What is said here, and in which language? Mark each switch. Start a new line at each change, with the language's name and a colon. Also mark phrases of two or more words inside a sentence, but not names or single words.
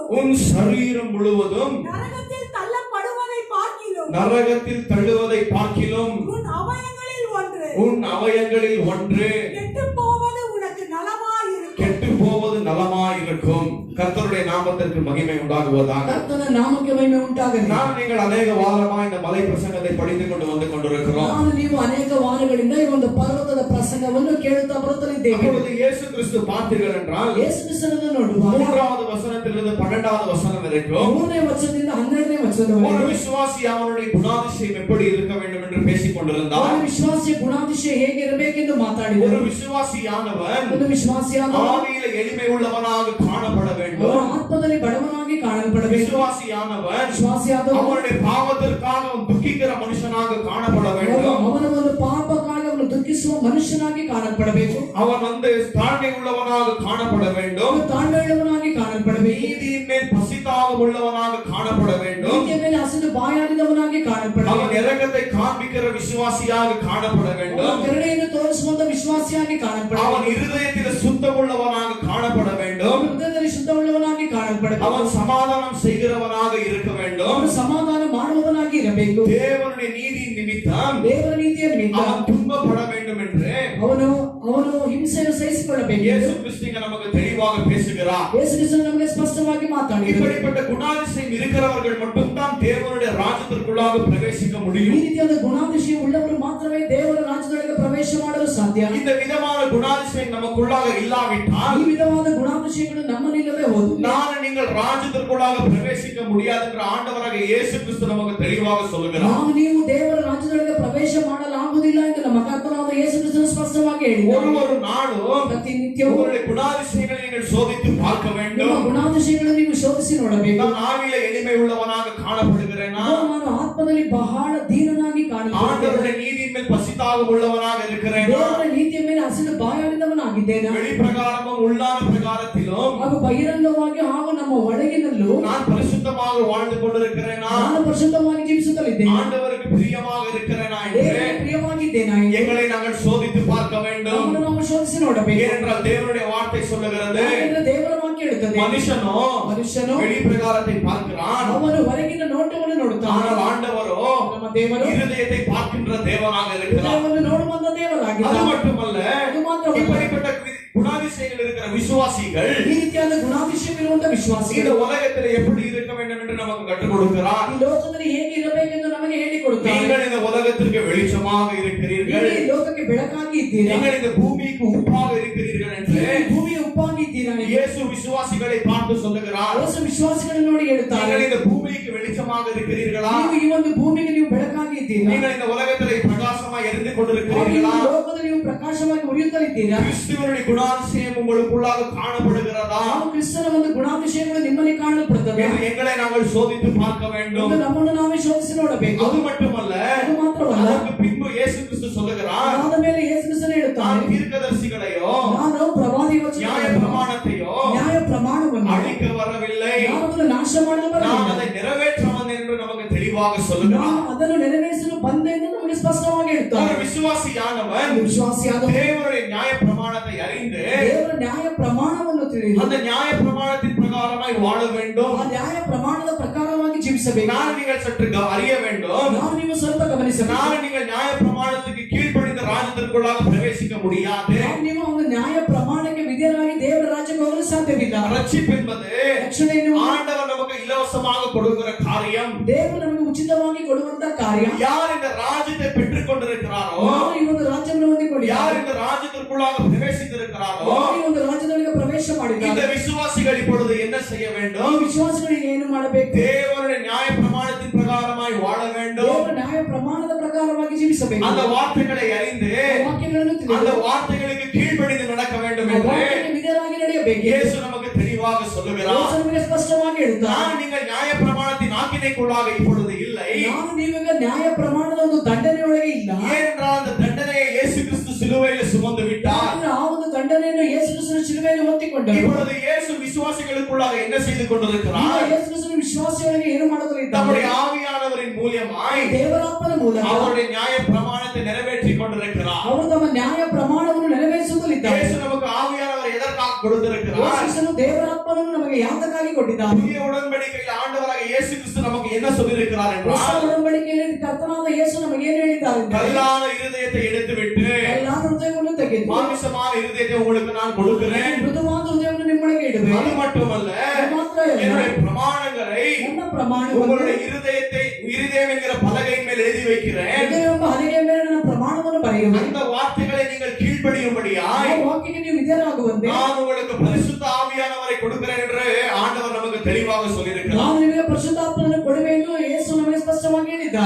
Tamil: உன் சரீரம் முழுவதும் நரகத்தில் தள்ளப்படுவதை பார்க்கிலும் நரகத்தில் தள்ளுவதை பார்க்கிலும் உன் அவயங்களில் ஒன்று உன் அவயங்களில் ஒன்று கெட்டுப் போவது உனக்கு நலமாயிருக்கும். கெட்டு போவது நலமாயிருக்கும். கர்த்தருடைய நாமத்திற்கு மகிமை உண்டாகுவதாக.
Kannada: ಕರ್ತನ ನಾಮಕ್ಕೆ ಮಹಿಮೆ ಉಂಟಾಗಲಿ.
Tamil: நாம் நீங்கள் அநேக வாரமா இந்த மலை பிரசங்கத்தை படித்துக் கொண்டு வந்து கொண்டிருக்கிறோம்.
Kannada: ನಾನು ನೀವು ಅನೇಕ ವಾರಗಳಿಂದ ಈ ಒಂದು ಪರ್ವತದ ಪ್ರಸಂಗವನ್ನು ಕೇಳುತ್ತಾ ಬರುತ್ತಲಿದ್ದೇವೆ.
Tamil: அப்பொழுது இயேசு கிறிஸ்து பார்த்தீர்கள் என்றால்
Kannada: ಯೇಸು ಕ್ರಿಸ್ತನನ್ನು ನೋಡುವಾಗ
Tamil: 3வது வசனத்திலிருந்து 12வது வசனம் வரைக்கும்
Kannada: 3ನೇ ವಚನದಿಂದ 12ನೇ
Tamil: ஒரு
Kannada: ವಚನದವರೆಗೆ
Tamil: விசுவாசி அவனுடைய குணாதிசயம் எப்படி இருக்க வேண்டும் என்று பேசிக் கொண்டிருந்தார்.
Kannada: ಒಂದು ವಿಶ್ವಾಸಿಯ ಗುಣಾತಿಶಯ ಹೇಗಿರಬೇಕೆಂದು ಮಾತಾಡಿದರು.
Tamil: ஒரு விசுவாசியானவன்
Kannada: ಒಂದು ವಿಶ್ವಾಸಿಯಾದ
Tamil: ஆவியில எளிமை உள்ளவனாக காணப்பட வேண்டும்.
Kannada: ಆತ್ಮದಲ್ಲಿ ಬಡವನಾಗಿ ಕಾಣಲ್ಪಡಬೇಕು.
Tamil: விசுவாசியானவன்
Kannada: ವಿಶ್ವಾಸಿಯಾದ
Tamil: அவனுடைய பாவத்திற்காக அவன் துக்கிக்கிற மனுஷனாக காணப்பட வேண்டும்.
Kannada: ಅವನ ಒಂದು ಪಾಪಕ್ಕಾಗಿ ಅವನು ದುಃಖಿಸುವ ಮನುಷ್ಯನಾಗಿ ಕಾಣಲ್ಪಡಬೇಕು.
Tamil: அவன் தாழ்மை உள்ளவனாக காணப்பட வேண்டும்.
Kannada: ಅವನು ತಾಳ್ಮೆಯುಳ್ಳವನಾಗಿ ಕಾಣಲ್ಪಡಬೇಕು.
Tamil: நீதியின் மேல் பசிதாகம் உள்ளவனாக காணப்பட வேண்டும்.
Kannada: ನೀತಿಯ ಮೇಲೆ ಹಸಿದು ಬಾಯಾರಿದವನಾಗಿ ಕಾಣಲ್ಪಡಬೇಕು.
Tamil: அவன் இரக்கத்தை காண்பிக்கிற விசுவாசியாக காணப்பட
Kannada: ಅವನು
Tamil: வேண்டும்.
Kannada: ಕರುಣೆಯನ್ನು ತೋರಿಸುವಂತ ವಿಶ್ವಾಸಿಯಾಗಿ ಕಾಣಲ್ಪಡಬೇಕು.
Tamil: அவன் இருதயத்தில் சுத்தமுள்ளவனாக காணப்பட வேண்டும்.
Kannada: ಹೃದಯದಲ್ಲಿ ಶುದ್ಧವುಳ್ಳವನಾಗಿ ಕಾಣಲ್ಪಡಬೇಕು.
Tamil: அவன் சமாதானம் செய்கிறவனாக இருக்க வேண்டும்.
Kannada: ಅವನು ಸಮಾಧಾನ ಮಾಡುವವನಾಗಿ ಇರಬೇಕು.
Tamil: தேவனுடைய நீதியின் நிமித்தம்
Kannada: ದೇವರ ನೀತಿಯ ನಿಮಿತ್ತ
Tamil: அவன் துன்பப்பட வேண்டும் என்று
Kannada: ಅವನು ಹಿಂಸೆಯನ್ನು ಸಹಿಸಿಕೊಳ್ಳಬೇಕು.
Tamil: இயேசு கிறிஸ்து இங்க நமக்கு தெளிவாக பேசுகிறார்.
Kannada: ಯೇಸು ಕ್ರಿಸ್ತನು ನಮಗೆ ಸ್ಪಷ್ಟವಾಗಿ ಮಾತಾಡಿದರು.
Tamil: இப்படிப்பட்ட குணாதிசயம் இருக்கிறவர்கள் மட்டும்தான் தேவனுடைய ராஜ்யத்திற்குள்ளாக பிரவேசிக்க
Kannada: ಈ
Tamil: முடியும்.
Kannada: ರೀತಿಯಾದ ಗುಣಾತಿಶಯ ಉಳ್ಳವರು ಮಾತ್ರವೇ ದೇವರ ರಾಜ್ಯದೊಳಗೆ ಪ್ರವೇಶ ಮಾಡಲು ಸಾಧ್ಯ.
Tamil: இந்த விதமான குணாதிசயம் நமக்குள்ளாக இல்லாவிட்டால்
Kannada: ಈ ವಿಧವಾದ ಗುಣಾತಿಶಯಗಳು ನಮ್ಮಲ್ಲಿಲ್ಲದೆ ಹೋದರೆ
Tamil: நான் நீங்கள் ராஜ்யத்திற்குள்ளாக பிரவேசிக்க முடியாது என்று ஆண்டவராக இயேசு கிறிஸ்து நமக்கு தெளிவாக சொல்லுகிறார்.
Kannada: ನಾವು ನೀವು ದೇವರ ರಾಜ್ಯದೊಳಗೆ ಪ್ರವೇಶ ಮಾಡಲಾಗುವುದಿಲ್ಲ ಎಂದು ನಮ್ಮ ಕರ್ತನಾದ ಯೇಸು ಕ್ರಿಸ್ತನು ಸ್ಪಷ್ಟವಾಗಿ ಹೇಳಿದರು.
Tamil: ஒரு நாளும்
Kannada: ಪ್ರತಿನಿತ್ಯವೂ
Tamil: உங்களுடைய குணாதிசயங்களை நீங்கள் சோதித்து பார்க்க
Kannada: ನಿಮ್ಮ
Tamil: வேண்டும்.
Kannada: ಗುಣಾತಿಶಯಗಳನ್ನು ನೀವು ಶೋಧಿಸಿ ನೋಡಬೇಕು.
Tamil: நான் ஆவியில எளிமை உள்ளவனாக காணப்படுகிறேனா?
Kannada: ನಾನು ಆತ್ಮದಲ್ಲಿ ಬಹಳ ದೀನನಾಗಿ ಕಾಣುತ್ತೇನೆ.
Tamil: ஆண்டவருடைய நீதியின் மேல் பசிதாகம் உள்ளவனாக இருக்கிறேனா?
Kannada: ದೇವರ ನೀತಿಯ ಮೇಲೆ ಹಸಿದು ಬಾಯಾರಿದವನಾಗಿದ್ದೇನೆ.
Tamil: வெளிப்பிரகாரமும் உள்ளான பிரகாரத்திலும்
Kannada: ಹಾಗೂ ಬಹಿರಂಗವಾಗಿ ಹಾಗೂ ನಮ್ಮ ಒಳಗಿನಲ್ಲೂ
Tamil: நான் பரிசுத்தமாக வாழ்ந்து கொண்டிருக்கிறேனா?
Kannada: ನಾನು ಪರಿಶುದ್ಧವಾಗಿ ಜೀವಿಸುತ್ತಲಿದ್ದೇನೆ.
Tamil: ஆண்டவருக்கு பிரியமாக இருக்கிறேனா என்று
Kannada: ದೇವರಿಗೆ ಪ್ರಿಯವಾಗಿದ್ದೇನೆ.
Tamil: எங்களை நாங்கள் சோதித்து பார்க்க வேண்டும்.
Kannada: ನಮ್ಮನ್ನು ನಾವು ಶೋಧಿಸಿ ನೋಡಬೇಕು.
Tamil: ஏனென்றால் தேவனுடைய வார்த்தை சொல்லுகிறது,
Kannada: ಯಾಕಂದ್ರೆ ದೇವರ ವಾಕ್ಯ ಹೇಳುತ್ತದೆ,
Tamil: மனுஷனோ வெளிப்பிரகாரத்தை பார்க்கிறான்,
Kannada: ಅವನು ಹೊರಗಿನ ನೋಟವನ್ನು ನೋಡುತ್ತಾನೆ.
Tamil: ஆனால் ஆண்டவரோ
Kannada: ನಮ್ಮ ದೇವರು
Tamil: இருதயத்தை பார்க்கின்ற தேவனாக இருக்கிறார்.
Kannada: ಹೃದಯವನ್ನು ನೋಡುವಂತ
Tamil: அது
Kannada: ದೇವರಾಗಿದ್ದಾನೆ.
Tamil: மட்டுமல்ல,
Kannada: ಅದು ಮಾತ್ರವಲ್ಲ,
Tamil: இப்படிப்பட்ட குணாதிசயங்கள் இருக்கிற விசுவாசிகள்
Kannada: ಈ ರೀತಿಯಾದ ಗುಣಾತಿಶಯವಿರುವಂತ
Tamil: இந்த
Kannada: ವಿಶ್ವಾಸಿಗಳು
Tamil: உலகத்தில் எப்படி இருக்க வேண்டும் என்று நமக்கு கற்றுக் கொடுக்கிறார்.
Kannada: ಈ ಲೋಕದಲ್ಲಿ ಹೇಗೆ ಇರಬೇಕೆಂದು ನಮಗೆ ಹೇಳಿಕೊಡುತ್ತಾರೆ.
Tamil: நீங்கள் இந்த உலகத்திற்கு வெளிச்சமாக இருக்கிறீர்கள்,
Kannada: ಈ ಲೋಕಕ್ಕೆ ಬೆಳಕಾಗಿ ಇದ್ದೀರಾ,
Tamil: நீங்கள் இந்த பூமிக்கு உப்பாக இருக்கிறீர்கள் என்று
Kannada: ಈ ಭೂಮಿಯ ಉಪ್ಪಾಗಿ ಇದ್ದೀರಾ.
Tamil: இயேசு விசுவாசிகளை பார்த்து சொல்லுகிறார்.
Kannada: ಯೇಸು ವಿಶ್ವಾಸಿಗಳನ್ನು ನೋಡಿ ಹೇಳುತ್ತಾರೆ,
Tamil: நீங்கள் இந்த பூமிக்கு வெளிச்சமாக இருக்கிறீர்களா?
Kannada: ನೀವು ಈ ಒಂದು ಭೂಮಿಗೆ ನೀವು ಬೆಳಕಾಗಿ ಇದ್ದೀರಾ.
Tamil: நீங்கள் இந்த உலகத்தில் பிரகாசமாக எரிந்து
Kannada: ಹಾಗೂ ಈ
Tamil: கொண்டிருக்கிறீர்களா?
Kannada: ಲೋಕದಲ್ಲಿ ನೀವು ಪ್ರಕಾಶವಾಗಿ ಉರಿಯುತ್ತಲಿದ್ದೀರಾ.
Tamil: கிறிஸ்துவனுடைய குணாதிசயம் உங்களுக்குள்ளாக காணப்படுகிறதா
Kannada: ನಾವು ಕ್ರಿಸ್ತನ ಒಂದು ಗುಣಾತಿಶಯಗಳು ನಿಮ್ಮಲ್ಲಿ ಕಾಣಲ್ಪಡುತ್ತವೆ
Tamil: என்று எங்களை நாங்கள் சோதித்து பார்க்க வேண்டும்.
Kannada: ಎಂದು ನಮ್ಮನ್ನು ನಾವೇ ಶೋಧಿಸಿ ನೋಡಬೇಕು.
Tamil: அது மட்டுமல்ல,
Kannada: ಅದು ಮಾತ್ರವಲ್ಲ,
Tamil: அதற்கு பின்பு இயேசு கிறிஸ்து சொல்லுகிறார்,
Kannada: ಅದಾದ ಮೇಲೆ ಯೇಸು ಕ್ರಿಸ್ತನು
Tamil: நான்
Kannada: ಹೇಳುತ್ತಾನೆ,
Tamil: தீர்க்கதரிசிகளையோ
Kannada: ನಾನು ಪ್ರವಾದಿ
Tamil: நியாய பிரமாணத்தையோ
Kannada: ನ್ಯಾಯ ಪ್ರಮಾಣವನ್ನು
Tamil: அழிக்க வரவில்லை,
Kannada: ನಾನು ಅದನ್ನು ನಾಶ ಮಾಡಲು
Tamil: நான்
Kannada: ಬರಲಿಲ್ಲ,
Tamil: அதை நிறைவேற்ற வந்தேன் என்று நமக்கு தெளிவாக சொல்லுகிறார்.
Kannada: ನಾನು ಅದನ್ನು ನೆರವೇರಿಸಲು ಬಂದೆ ಎಂದು ನಮಗೆ ಸ್ಪಷ್ಟವಾಗಿ ಹೇಳ್ತಾರೆ.
Tamil: ஒரு விசுவாசியானவன்
Kannada: ವಿಶ್ವಾಸಿಯಾದ
Tamil: தேவனுடைய நியாய பிரமாணத்தை அறிந்து
Kannada: ದೇವರ ನ್ಯಾಯ ಪ್ರಮಾಣವನ್ನು ತಿಳಿದು
Tamil: அந்த நியாய பிரமாணத்தின் பிரகாரமாய் வாழ வேண்டும்.
Kannada: ಆ ನ್ಯಾಯ ಪ್ರಮಾಣದ ಪ್ರಕಾರವಾಗಿ ಜೀವಿಸಬೇಕು.
Tamil: நான் நீங்கள் சற்று அறிய வேண்டும்.
Kannada: ನಾವು ನೀವು ಸ್ವಲ್ಪ ಗಮನಿಸಬೇಕು.
Tamil: நான் நீங்கள் நியாய பிரமாணத்துக்கு கீழ்ப்படிந்த ராஜ்யத்திற்குள்ளாக பிரவேசிக்க முடியாது.
Kannada: ನಾವು ನೀವು ಒಂದು ನ್ಯಾಯ ಪ್ರಮಾಣಕ್ಕೆ ವಿಧೇಯರಾಗಿ ದೇವರ ರಾಜ್ಯಕ್ಕೆ ಹೋಗಲು ಸಾಧ್ಯವಿಲ್ಲ.
Tamil: ரட்சிப்பு என்பது
Kannada: ರಕ್ಷಣೆಯನ್ನು
Tamil: ஆண்டவர் நமக்கு இலவசமாக இலவசமாக கொடுக்கிற காரியம்,
Kannada: ದೇವರು ನಮಗೆ ಉಚಿತವಾಗಿ ಕೊಡುವಂತ ಕಾರ್ಯ,
Tamil: யார் இந்த ராஜ்யத்தை பெற்றுக் கொண்டிருக்கிறாரோ,
Kannada: ಯಾರು ಈ ಒಂದು ರಾಜ್ಯವನ್ನು ಹೊಂದಿಕೊಂಡಿದ್ದಾರೆ,
Tamil: யார் இந்த ராஜ்யத்திற்குள்ளாக பிரவேசித்திருக்கிறாரோ,
Kannada: ಯಾರು ಈ ಒಂದು ರಾಜ್ಯದೊಳಗೆ ಪ್ರವೇಶ
Tamil: இந்த
Kannada: ಮಾಡಿದ್ದಾರೆ,
Tamil: விசுவாசிகள் இப்பொழுது என்ன செய்ய
Kannada: ಈ
Tamil: வேண்டும்?
Kannada: ವಿಶ್ವಾಸಗಳಿಗೆ ಏನು ಮಾಡಬೇಕು?
Tamil: தேவனுடைய நியாய பிரமாணத்தின் பிரகாரமாய் வாழ வேண்டும்.
Kannada: ದೇವರ ನ್ಯಾಯ ಪ್ರಮಾಣದ ಪ್ರಕಾರವಾಗಿ ಜೀವಿಸಬೇಕು.
Tamil: அந்த வார்த்தைகளை அறிந்து
Kannada: ವಾಕ್ಯಗಳನ್ನು
Tamil: அந்த
Kannada: ತಿಳಿದು
Tamil: ವಾರ್ತೆகளுக்கு கீழ்ப்படிந்து நடக்க வேண்டும்
Kannada: ಆ
Tamil: என்று
Kannada: ವಾಕ್ಯಕ್ಕೆ ವಿಧೇಯರಾಗಿ ನಡೆಯಬೇಕು.
Tamil: இயேசு நமக்கு தெளிவாக சொல்லுகிறார்.
Kannada: ಯೇಸು ನಮಗೆ ಸ್ಪಷ್ಟವಾಗಿ ಹೇಳ್ತಾರೆ,
Tamil: நான் நீங்கள் நியாய பிரமாணத்தின் ஆக்கினைக்குள்ளாக இப்பொழுது இல்லை.
Kannada: ನಾನು ನೀವೀಗ ನ್ಯಾಯ ಪ್ರಮಾಣದ ಒಂದು ದಂಡನೆಯೊಳಗೆ ಇಲ್ಲ.
Tamil: ஏனென்றால் அந்த தண்டனையை இயேசு கிறிஸ்து சிலுவையில் சுமந்து விட்டார்.
Kannada: ಯಾಕಂದ್ರೆ ಆ ಒಂದು ದಂಡನೆಯನ್ನು ಯೇಸು ಕ್ರಿಸ್ತನ ಶಿಲುಬೆಯಲ್ಲಿ ಹೊತ್ತಿಕೊಂಡರು.
Tamil: இப்பொழுது இயேசு விசுவாசிகளுக்குள்ளாக என்ன செய்து கொண்டிருக்கிறார்?
Kannada: ಈಗ ಯೇಸು ಕ್ರಿಸ್ತನ ವಿಶ್ವಾಸಿಗಳಿಗೆ ಏನು ಮಾಡುತ್ತಿದ್ದಾರೆ?
Tamil: நம்முடைய ஆவியானவரின் மூலமாய்
Kannada: ದೇವರಾತ್ಮನ ಮೂಲಕ
Tamil: அவருடைய நியாய பிரமாணத்தை நிறைவேற்றிக் கொண்டிருக்கிறார்.
Kannada: ಅವರು ತಮ್ಮ ನ್ಯಾಯ ಪ್ರಮಾಣವನ್ನು ನೆರವೇರಿಸುತ್ತಲಿದ್ದಾರೆ.
Tamil: இயேசு நமக்கு ஆவியானவர் எதற்காக கொடுத்திருக்கிறார்?
Kannada: ಯೇಸು ಕ್ರಿಸ್ತನು ದೇವರಾತ್ಮನನ್ನು ನಮಗೆ ಯಾತಕ್ಕಾಗಿ ಕೊಟ್ಟಿದ್ದಾರೆ?
Tamil: புதிய உடன்படிக்கையில் ஆண்டவராக இயேசு கிறிஸ்து நமக்கு என்ன சொல்லியிருக்கிறார்
Kannada: ಹೊಸ
Tamil: என்றால்,
Kannada: ಒಡಂಬಡಿಕೆಯಲ್ಲಿ ಕರ್ತನಾದ ಯೇಸು ನಮಗೆ ಏನು ಹೇಳಿದ್ದಾರೆ?
Tamil: கல்லான இருதயத்தை எடுத்துவிட்டு
Kannada: ಎಲ್ಲಾದ ಹೃದಯವನ್ನು ತೆಗೆದು
Tamil: மாமிசமான இருதயத்தை உங்களுக்கு நான் கொடுக்கிறேன்.
Kannada: ಮೃದುವಾದ ಹೃದಯವನ್ನು ನಿಮ್ಮೊಳಗೆ ಇಡುವೆ.
Tamil: அது மட்டுமல்ல,
Kannada: ಅದು ಮಾತ್ರ ಅಲ್ಲ,
Tamil: என்னுடைய பிரமாணங்களை
Kannada: ನನ್ನ ಪ್ರಮಾಣವನ್ನು
Tamil: உங்களுடைய இருதயம் என்கிற பலகையின் மேல் எழுதி வைக்கிறேன்.
Kannada: ಹೃದಯವೆಂಬ ಹಲಗೆಯ ಮೇಲೆ ನನ್ನ ಪ್ರಮಾಣವನ್ನು ಬರೆಯುವೆ.
Tamil: அந்த வார்த்தைகளை நீங்கள்
Kannada: ಆ
Tamil: கீழ்ப்படியும்படியாய்
Kannada: ವಾಕ್ಯಕ್ಕೆ ನೀವು ವಿಧೇಯರಾಗುವಂತೆ
Tamil: நான் உங்களுக்கு பரிசுத்த ஆவியானவரை கொடுக்கிறேன் என்று ஆண்டவர் நமக்கு தெளிவாக சொல்லியிருக்கிறார்.
Kannada: ನಾನು ನಿಮಗೆ ಪರಿಶುದ್ಧಾತ್ಮನನ್ನು ಕೊಡುವೆ ಎಂದು ಯೇಸು ನಮಗೆ ಸ್ಪಷ್ಟವಾಗಿ ಹೇಳಿದ್ದಾರೆ.